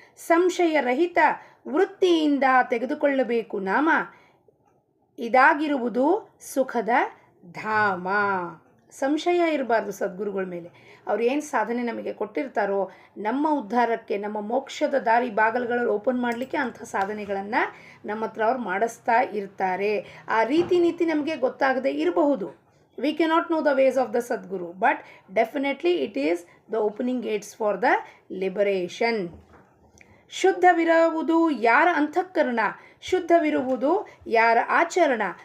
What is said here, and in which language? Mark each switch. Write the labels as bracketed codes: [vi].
[kn] ಸಂಶಯರಹಿತ ವೃತ್ತಿಯಿಂದ ತೆಗೆದುಕೊಳ್ಳಬೇಕು ನಾಮ, ಇದಾಗಿರುವುದು ಸುಖದ ಧಾಮ. ಸಂಶಯ ಇರಬಾರ್ದು ಸದ್ಗುರುಗಳ ಮೇಲೆ. ಅವ್ರು ಏನು ಸಾಧನೆ ನಮಗೆ ಕೊಟ್ಟಿರ್ತಾರೋ, ನಮ್ಮ ಉದ್ಧಾರಕ್ಕೆ, ನಮ್ಮ ಮೋಕ್ಷದ ದಾರಿ ಬಾಗಿಲುಗಳನ್ನು ಓಪನ್ ಮಾಡಲಿಕ್ಕೆ ಅಂಥ ಸಾಧನೆಗಳನ್ನು ನಮ್ಮ ಹತ್ರ ಅವ್ರು ಮಾಡಿಸ್ತಾ ಇರ್ತಾರೆ. ಆ ರೀತಿ ನೀತಿ ನಮಗೆ ಗೊತ್ತಾಗದೇ ಇರಬಹುದು. [en] We cannot know the ways of the Sadguru, but definitely it is the opening gates for the liberation. [kn] ಶುದ್ಧವಿರುವುದು ಯಾರ ಅಂತಃಕರಣ, ಶುದ್ಧವಿರುವುದು ಯಾರ ಆಚರಣ.